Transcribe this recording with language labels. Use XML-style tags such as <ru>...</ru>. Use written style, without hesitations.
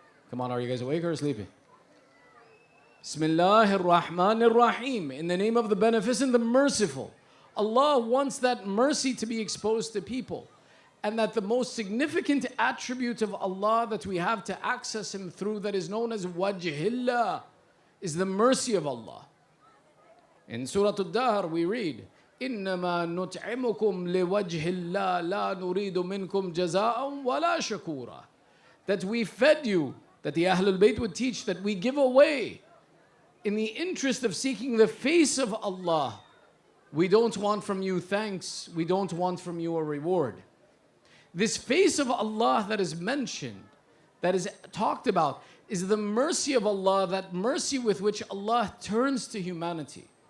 <en>Come on, are you guys awake or sleeping? Bismillahir Rahmanir Rahim. In the name of the Beneficent, the Merciful. Allah wants that mercy to be exposed to people. And that the most significant attribute of Allah that we have to access Him through, that is known as Wajhillah, is the mercy of Allah. In Surah Ad-Dahr we read,</en> <ar>إِنَّمَا نُطْعِمُكُمْ لِوَجْهِ اللَّهِ لَا نُرِيدُ مِنْكُمْ جَزَاءً وَلَا شَكُورًا.</ar> <en>That we fed you, that the Ahlul Bayt would teach, that we give away in the interest of seeking the face of Allah. We don't want from you thanks, we don't want from you a reward. This face of Allah that is mentioned, that is talked about, is the mercy of Allah, that mercy with which Allah turns to humanity.</en>